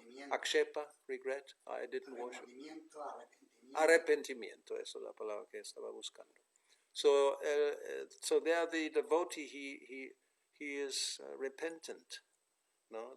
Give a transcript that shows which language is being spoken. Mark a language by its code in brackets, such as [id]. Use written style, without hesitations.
[en] Akshepa, regret, I didn't worship. [es] Arrepentimiento, esa es la palabra que estaba buscando. [en] So there the devotee, he is repentant, no?